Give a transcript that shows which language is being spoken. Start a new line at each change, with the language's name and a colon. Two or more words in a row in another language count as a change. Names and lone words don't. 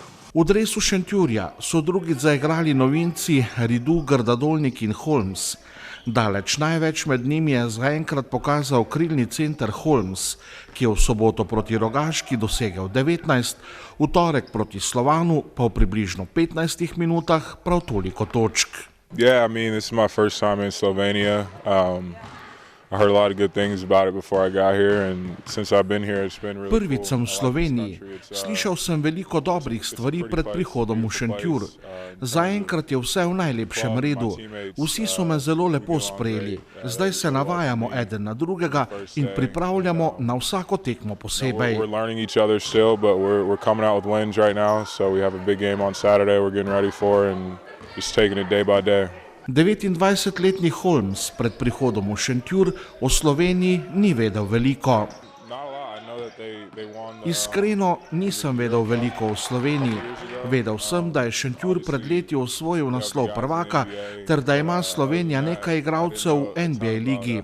Slovenian: V dresu Šentjurja so drugič zaigrali novinci Ridu, Grdadolnik in Holmes. Daleč največ med njimi je zaenkrat pokazal krilni center Holmes, ki je v soboto proti Rogaški dosegel 19, v torek proti Slovanu pa v približno 15 minutah prav toliko točk.
English: Yeah, I mean, this is my first time in Slovenia. I heard a lot of good things about it before I got here, and since I've been here, it's been really cool.
Slovenian: Prvič sem v Sloveniji. Slišal sem veliko dobrih stvari pred prihodom v Šentjur. Zaenkrat je vse v najlepšem redu. Vsi so me zelo lepo sprejeli. Zdaj se navajamo eden na drugega in pripravljamo na vsako tekmo posebej.
English: We're learning each other still, but we're coming out with wins right now, so we have a big game on Saturday we're getting ready for and just taking it day by day.
Slovenian: 29-letni Holmes pred prihodom v Šentjur o Sloveniji ni vedel veliko. Iskreno nisem vedel veliko o Sloveniji. Vedel sem, da je Šentjur pred leti osvojil naslov prvaka ter da ima Slovenija nekaj igralcev v NBA ligi.